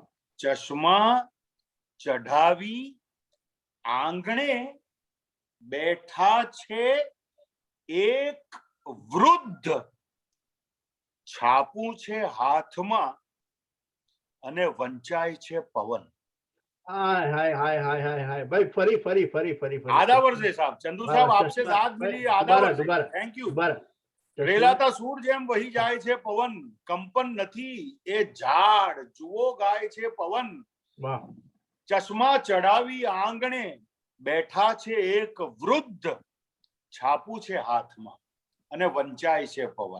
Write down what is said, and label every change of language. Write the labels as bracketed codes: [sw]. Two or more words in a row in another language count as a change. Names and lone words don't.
[gu] ચશ્મા ચઢાવી આંગણે બેઠા છે એક વૃદ્ધ, છાપું છે હાથમાં અને વંચાય છે પવન. [hi] हाय हाय हाय हाय हाय हाय भाई. फरी. आधा वर्ष है साहब. चंदू साहब आपसे दाद मिली. आधा वर्ष. [en] thank you. [gu] રેલાતા સૂર જેમ વહી જાય છે પવન, કંપન નથી એ ઝાડ જુઓ ગાય છે પવન. [hi] वाह. [gu] ચશ્મા ચડાવી આંગણે બેઠા છે એક વૃદ્ધ, છાપું છે હાથમાં અને વંચાય છે પવન.